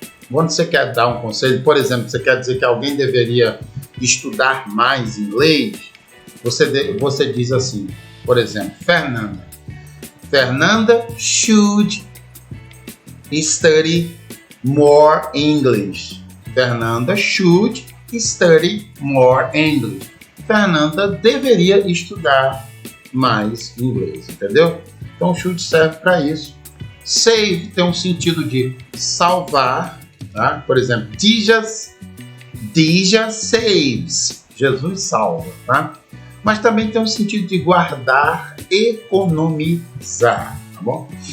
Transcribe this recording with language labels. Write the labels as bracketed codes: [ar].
[pt] Quando você quer dar um conselho, por exemplo, você quer dizer que alguém deveria estudar mais inglês, você diz assim, por exemplo, [en] Fernanda should study more English. Fernanda should study more English. [pt] Fernanda deveria estudar mais inglês, entendeu? Então, should serve para isso. Save tem um sentido de salvar, tá? Por exemplo, Jesus saves. Jesus salva, tá? Mas também tem um sentido de guardar, economizar, tá bom?